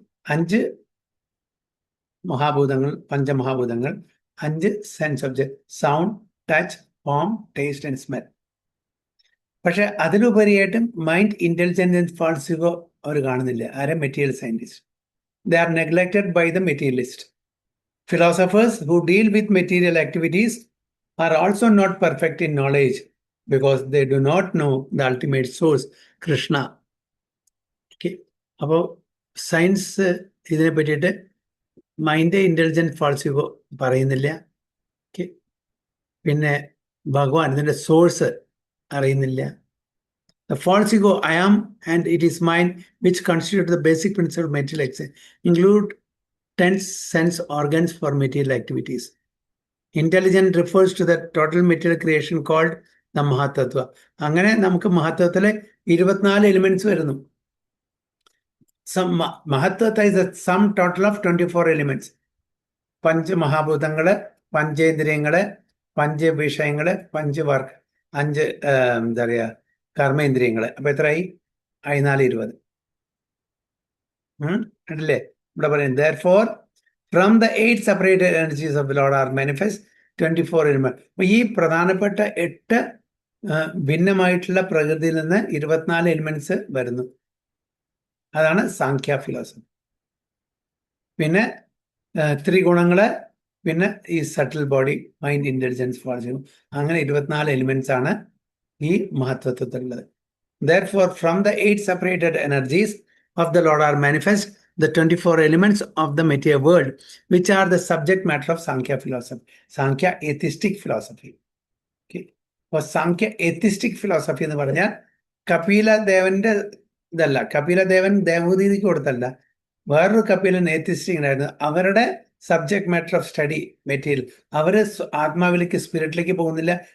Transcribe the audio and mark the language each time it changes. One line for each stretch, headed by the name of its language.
Malayalam: 5 മഹാഭൂതങ്ങൾ, പഞ്ചമഹാഭൂതങ്ങൾ, 5 sense object, sound, touch, form, taste and smell. പക്ഷെ അതിലുപരിയായിട്ട് mind, intelligence and false ego അവർ കാണുന്നില്ല. ആരെ? Material scientist.
English: They are neglected by the materialist. Philosophers who deal with material activities are also not perfect in knowledge because they do not know the ultimate source, Krishna. Okay.
Malayalam: അപ്പോൾ science ഇതിനെ പറ്റിയിട്ട് mind, intelligence, false ego പറയുന്നില്ല. Okay. പിന്നെ ഭഗവാൻ, ഇതിന്റെ source അറിയുന്നില്ല.
English: The false ego, I am and it is mine, which constitute the basic principle of material existence, include 10 sense organs for material activities. Intelligence refers to the total material creation called the Mahatattva.
Malayalam: അങ്ങനെ നമുക്ക് മഹത്വത്തിലെ 24 elements വരുന്നു.
English: മഹത്വത്തെ is the sum total of 24 elements.
Malayalam: പഞ്ചമഹാഭൂതങ്ങള്, പഞ്ചേന്ദ്രിയങ്ങള്, പഞ്ചവിഷയങ്ങള്, 5 എന്താ പറയാ, കർമ്മേന്ദ്രിയങ്ങള്. അപ്പൊ എത്രയായി? 4, 20. അല്ലേ? ഇവിടെ പറയുന്നത് therefore
English: From the 8 separated energies of lord are manifest 24 element.
Malayalam: അപ്പൊ ഈ പ്രധാനപ്പെട്ട 8 ഭിന്നമായിട്ടുള്ള പ്രകൃതിയിൽ നിന്ന് 24 എലിമെന്റ്സ് വരുന്നു. അതാണ് സാങ്ക്യ ഫിലോസഫി. പിന്നെ ത്രിഗുണങ്ങള്, പിന്നെ ഈ subtle body, mind, intelligence, forge, അങ്ങനെ 24 എലിമെന്റ്സ് ആണ് ഈ മഹത്വത്വത്തിലുള്ളത്.
English: Therefore, from the 8 separated energies of the Lord are manifest the 24 elements of the material world, which are the subject matter of Sankhya philosophy. Sankhya atheistic philosophy. Okay.
Malayalam: അപ്പോൾ Sankhya എത്തിസ്റ്റിക് philosophy എന്ന് പറഞ്ഞാൽ കപില ദേവന്റെ ഇതല്ല. കപില ദേവൻ ദേവഹൂതിക്ക് കൊടുത്തല്ല, വേറൊരു കപിലൻ എത്തിസ്റ്റിക് ഉണ്ടായിരുന്നു. അവരുടെ subject matter of study material, അവര് ആത്മാവിലേക്ക്, സ്പിരിറ്റിലേക്ക് പോകുന്നില്ല.